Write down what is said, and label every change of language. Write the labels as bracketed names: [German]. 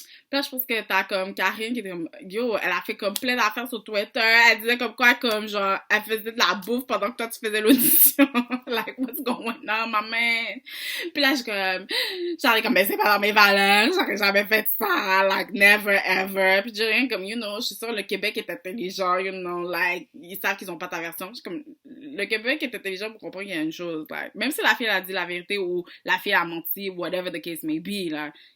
[French] Là, je pense que t'as comme Karine qui était comme, yo, elle a fait comme plein d'affaires sur Twitter. Elle disait comme quoi, comme genre, elle faisait de la bouffe pendant que toi tu faisais l'audition. [English] Like, what's going on, ma man? [French] Puis là, j'allais comme, mais c'est pas dans mes valeurs. J'aurais jamais fait ça. [English] Like, never ever. [French] Puis j'ai rien comme, [English] you know, [French] je suis sûre le Québec est intelligent, [English] you know, like, [French] ils savent qu'ils ont pas ta version. Je suis comme, le Québec est intelligent pour comprendre qu'il y a une chose, like, même si la fille a dit la vérité ou la fille a menti, [English] whatever the case may be, [French] là.